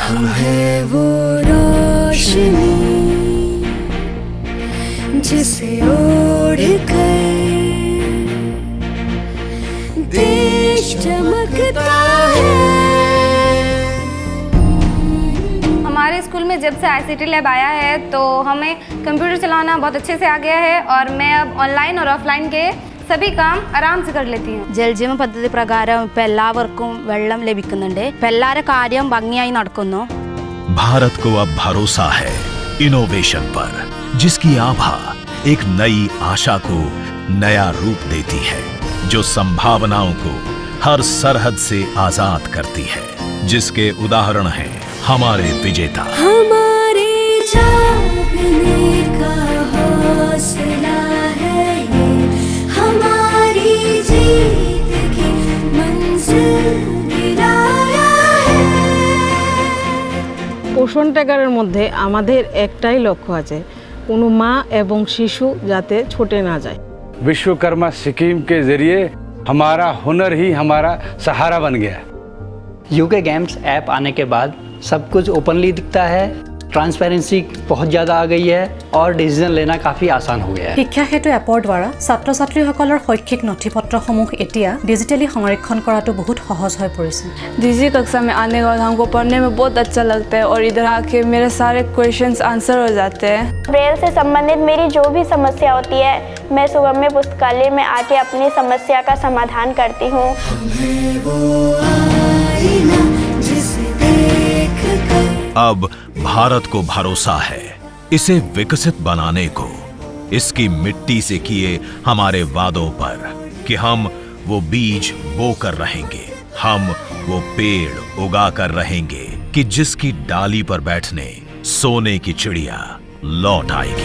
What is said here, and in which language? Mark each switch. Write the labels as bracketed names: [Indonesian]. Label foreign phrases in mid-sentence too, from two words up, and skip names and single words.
[Hindi] हम है वो रोशनी जिसे ओढ़ कर देश चमकता है। हमारे हमारे स्कूल में जब से ICT लैब आया है तो हमें कंप्यूटर चलाना बहुत अच्छे से आ गया है और मैं अब ऑनलाइन और ऑफलाइन के सभी काम आराम से कर लेती हूँ. [Malayalam] ജലജീവൻ പദ്ധതി പ്രകാരം ഇപ്പോൾ എല്ലാവർക്കും വെള്ളം ലഭിക്കുന്നുണ്ട്. ഇപ്പോൾ എല്ലാവരുടെ കാര്യം ഭംഗിയായി നടക്കുന്നു. [Hindi] भारत को अब भरोसा है इनोवेशन पर, जिसकी आभा एक नई आशा को नया रूप देती है, जो संभावनाओं को हर सरहद से आजाद करती है, जिसके उदाहरण हैं हमारे विजेता. हमारे जागने का हौसला है ये, हमारी जीत की मंजिल गिराया है. [Bangla] পোষণ ট্যাগারের মধ্যে আমাদের একটাই লক্ষ্য আছে, কোনো মা এবং শিশু যাতে ছুটে না যায়. [Hindi] विश्वकर्मा स्कीम के जरिए हमारा हुनर ही हमारा सहारा बन गया. यूके गेम्स ऐप आने के बाद सब कुछ ओपनली दिखता है, ट्रांसपेरेंसी बहुत ज़्यादा आ गई है और डिसीजन लेना काफ़ी आसान हो गया है. [Assamese] শিক্ষা সেতু এপৰ দ্বাৰা ছাত্ৰ ছাত্ৰীসকলৰ শৈক্ষিক নথিপত্ৰসমূহ এতিয়া ডিজিটেলি সংৰক্ষণ কৰাটো বহুত সহজ হৈ পৰিছে. [Hindi] DG कक्षा में आने के बाद हमको पढ़ने में बहुत अच्छा लगता है और इधर आके मेरे सारे [English] questions answer [Hindi] हो जाते हैं. ब्रेल से संबंधित मेरी जो भी समस्या होती है मैं सुगम्य पुस्तकालय में आके अपनी समस्या का समाधान करती हूँ. अब भारत को भरोसा है इसे विकसित बनाने को, इसकी मिट्टी से किए हमारे वादों पर कि हम वो बीज बोकर रहेंगे, हम वो पेड़ उगा कर रहेंगे कि जिसकी डाली पर बैठने सोने की चिड़िया लौट आएगी.